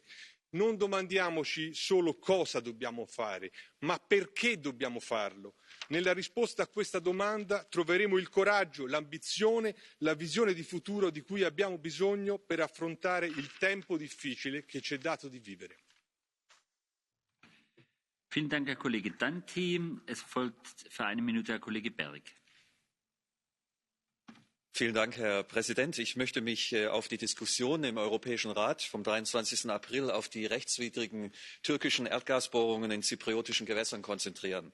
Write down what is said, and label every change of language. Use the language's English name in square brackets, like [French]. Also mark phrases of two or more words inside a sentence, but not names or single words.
[Italian] Non domandiamoci solo cosa dobbiamo fare, ma perché dobbiamo farlo. Nella risposta a questa domanda troveremo il coraggio, l'ambizione, la visione di futuro di cui abbiamo bisogno per affrontare il tempo difficile che ci è dato di vivere. [German] Vielen Dank, Herr Kollege Danti. Es folgt für eine Minute Herr Kollege Berg. Vielen Dank, Herr Präsident. Ich möchte mich auf die Diskussion im Europäischen Rat vom 23. April auf die rechtswidrigen türkischen Erdgasbohrungen in zypriotischen Gewässern konzentrieren.